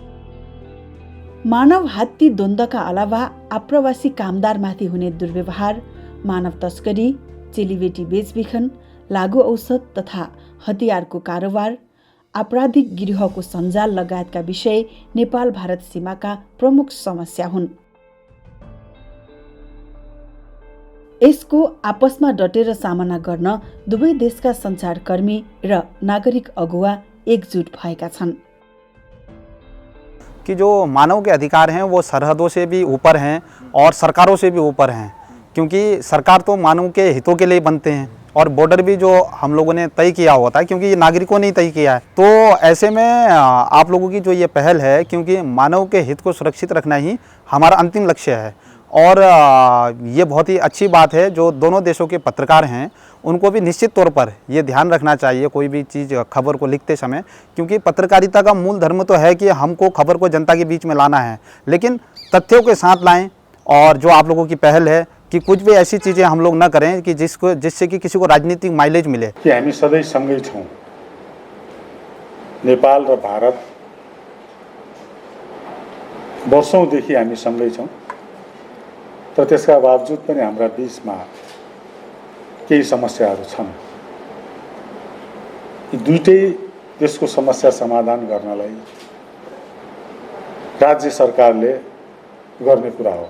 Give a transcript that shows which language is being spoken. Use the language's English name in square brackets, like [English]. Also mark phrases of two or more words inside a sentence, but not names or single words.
[Nepali] मानव हात्ती द्वन्द्वका अलावा आप्रवासी कामदारमाथि हुने दुर्व्यवहार, मानव तस्करी, चेलीबेटी बेचबिखन, लागु औषध तथा हतियारको कारोबार, आपराधिक गिरोहको सञ्जाल लगायतका विषय नेपाल भारत सीमाका प्रमुख समस्या हुन्। यसको आपसमा डटेर सामना गर्न दुवै देशका सञ्चारकर्मी र नागरिक अगुवा एकजुट भएका छन्। [Hindi] कि जो मानव के अधिकार हैं वो सरहदों से भी ऊपर हैं और सरकारों से भी ऊपर हैं, क्योंकि सरकार तो मानव के हितों के लिए बनते हैं और बॉर्डर भी जो हम लोगों ने तय किया होता है, क्योंकि ये नागरिकों ने तय किया है। तो ऐसे में आप लोगों की जो ये पहल है, क्योंकि मानव के हित को सुरक्षित रखना ही हमारा अंतिम लक्ष्य है और ये बहुत ही अच्छी बात है। जो दोनों देशों के पत्रकार हैं उनको भी निश्चित तौर पर ये ध्यान रखना चाहिए कोई भी चीज़ खबर को लिखते समय, क्योंकि पत्रकारिता का मूल धर्म तो है कि हमको खबर को जनता के बीच में लाना है, लेकिन तथ्यों के साथ लाएं। और जो आप लोगों की पहल है कि कुछ भी ऐसी चीज़ें हम लोग ना करें कि जिससे कि किसी को राजनीतिक माइलेज मिले। [Nepali] कि हामी सधैँ सँगै छौँ, नेपाल र भारत वर्षौँदेखि हामी सँगै छौँ, तर त्यसका बावजुद पनि हाम्रा बीचमा केही समस्याहरू छन्। यी दुईटै देशको समस्या समाधान गर्नलाई राज्य सरकारले गर्ने कुरा हो।